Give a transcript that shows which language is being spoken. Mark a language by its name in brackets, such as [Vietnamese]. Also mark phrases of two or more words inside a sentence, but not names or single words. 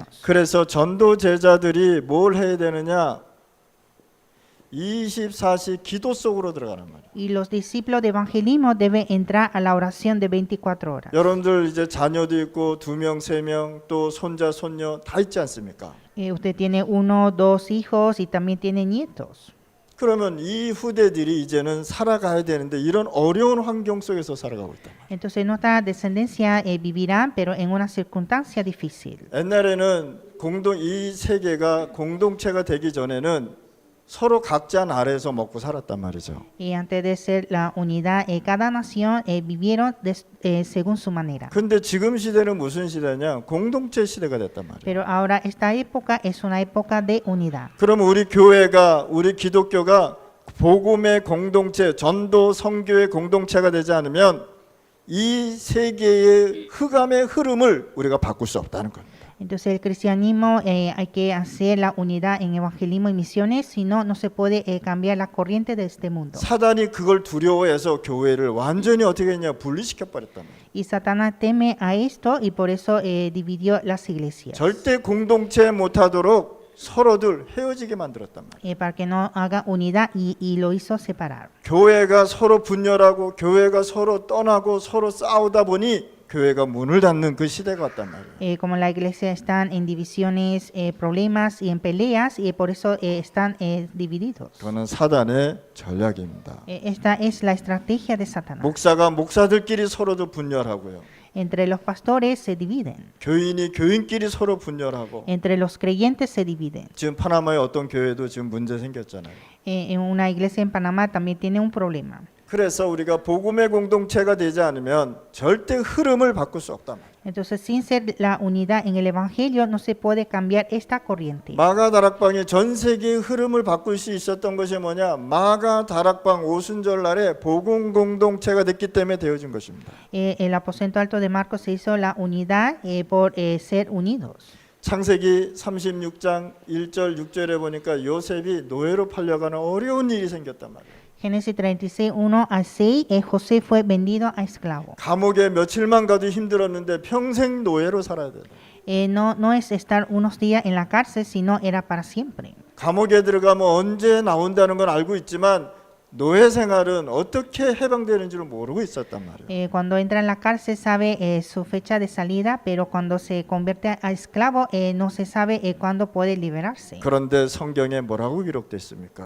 [Korean] 그래서 전도 제자들이 뭘 해야 되느냐? 24시 기도 속으로 들어가는 말이에요. [Spanish] Y los discípulos de evangelismo deben entrar a la oración de 24 horas. [Korean] 여러분들 이제 자녀도 있고 2명, 3명 또 손자, 손녀 다 있지 않습니까? [Spanish] Usted tiene 1, 2 hijos y también tiene nietos. [Korean] 그러면 이 후대들이 이제는 살아가야 되는데 이런 어려운 환경 속에서 살아가고 있다. [Spanish] Entonces nuestra descendencia vivirá, pero en una circunstancia difícil. [Korean] 옛날에는 이 세계가 공동체가 되기 전에는 서로 각자 나라에서 먹고 살았단 말이죠. [Spanish] Y antes de ser la unidad, cada nación vivieron según su manera. [Korean] 근데 지금 시대는 무슨 시대냐? 공동체 시대가 됐단 말이에요. [Spanish] Pero ahora esta época es una época de unidad. [Korean] 그러면 우리 교회가 우리 기독교가 복음의 공동체, 전도 선교의 공동체가 되지 않으면 이 세계의 흑암의 흐름을 우리가 바꿀 수 없다는 겁니다. [Spanish] Entonces el cristianismo hay que hacer la unidad en evangelismo y misiones, si no, no se puede cambiar la corriente de este mundo. [Korean] 사단이 그걸 두려워해서 교회를 완전히 어떻게 했냐? 분리시켜 버렸단 말이에요. [Spanish] Y Satanás teme a esto y por eso dividió las iglesias. [Korean] 절대 공동체 못하도록 서로들 헤어지게 만들었단 말이에요. [Spanish] Para que no haga unidad y lo hizo separar. [Korean] 교회가 서로 분열하고 교회가 서로 떠나고 서로 싸우다 보니 교회가 문을 닫는 그 시대가 왔단 말이에요. [Spanish] Como la iglesia están en divisiones, problemas y en peleas y por eso están divididos. [Korean] 그거는 사단의 전략입니다. [Spanish] Esta es la estrategia de Satanás. [Korean] 목사가 목사들끼리 서로도 분열하고요. [Spanish] Entre los pastores se dividen. [Korean] 교인이 교인끼리 서로 분열하고. [Spanish] Entre los creyentes se dividen. [Korean] 지금 파나마의 어떤 교회도 지금 문제 생겼잖아요. [Spanish] En una iglesia en Panamá también tiene un problema. [Korean] 그래서 우리가 복음의 공동체가 되지 않으면 절대 흐름을 바꿀 수 없단 말이에요. [Spanish] Entonces, sin ser la unidad en el evangelio, no se puede cambiar esta corriente. [Korean] 마가 다락방이 전 세계의 흐름을 바꿀 수 있었던 것이 뭐냐? 마가 다락방 오순절 날에 복음 공동체가 됐기 때문에 되어진 것입니다. [Spanish] El aposento alto de Marcos se hizo la unidad por ser unidos. [Korean] 창세기 36장 1절 6절에 보니까 요셉이 노예로 팔려가는 어려운 일이 생겼단 말이에요. [Spanish] Génesis 36, 1 al 6, José fue vendido a esclavo. [Korean] 감옥에 며칠만 가도 힘들었는데 평생 노예로 살아야 돼. [Spanish] No es estar unos días en la cárcel, sino era para siempre. [Korean] 감옥에 들어가면 언제 나온다는 건 알고 있지만 노예 생활은 어떻게 해방되는지를 모르고 있었단 말이에요. [Spanish] Cuando entra en la cárcel sabe su fecha de salida, pero cuando se convierte a esclavo no se sabe cuándo puede liberarse. [Korean] 그런데 성경에 뭐라고 기록되어 있습니까?